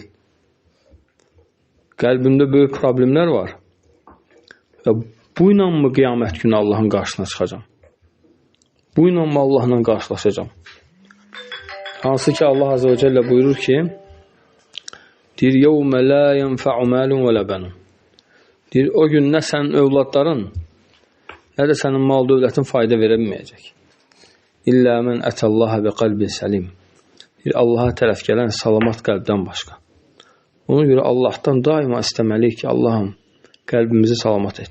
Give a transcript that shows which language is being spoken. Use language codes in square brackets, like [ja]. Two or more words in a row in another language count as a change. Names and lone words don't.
[az] Qəlbimdə böyük problemlər var. Və bu ilə mı qiyamət günü Allahın qarşısına çıxacam? Bu ilə mı Allahla qarşılaşacam? Hansı ki, Allah [ar] عز وجل [az] buyurur ki, deyir, [ar] يَوْمَ لَا يَنْفَعُ مَالٌ وَلَا بَنُونَ. [az] Deyir, o gün nə sənin övladların, nə də sənin mal dövlətin fayda verə bilməyəcək. [ar] إلا من أتى الله بقلب سليم. [az] Deyir, Allaha tərəf gələn salamat qəlbdən başqa. Ona görə Allahdan daima istəməliyik ki, Allahım, qəlbimizi salamat et.